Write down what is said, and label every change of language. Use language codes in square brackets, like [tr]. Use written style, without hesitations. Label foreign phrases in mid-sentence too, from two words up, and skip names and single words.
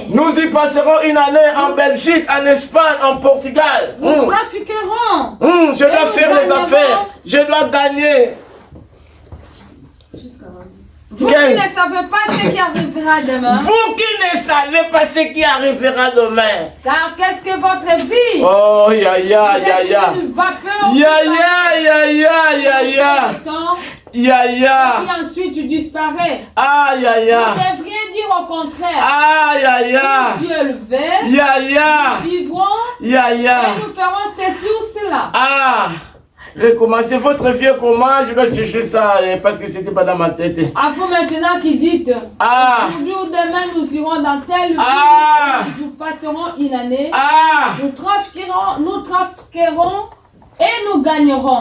[fr] Nous y passerons une année en Belgique, en Espagne, en Portugal. Nous trafiquerons. Je dois faire les affaires. Je dois gagner. Vous qui ne savez pas ce qui arrivera demain. Vous qui ne savez pas ce qui arrivera demain. Car qu'est-ce que votre vie? Oh, ya, ya, ya, ya. Une vapeur. Ya, ya, ya, ya, ya, ya. Ya, ya. Et ensuite disparaît. Ah, ya, ya. Vous devriez dire au contraire. Ah, ya, ya. Si Dieu le veut. Ya, ya. Nous vivrons. Ya, ya. Et nous ferons ceci ou cela. Ah. Recommencez votre vie comment? Je dois chercher ça parce que c'était pas dans ma tête. À vous maintenant qui dites, aujourd'hui ou demain nous irons dans telle ville, nous passerons une année, nous trafiquerons et nous gagnerons.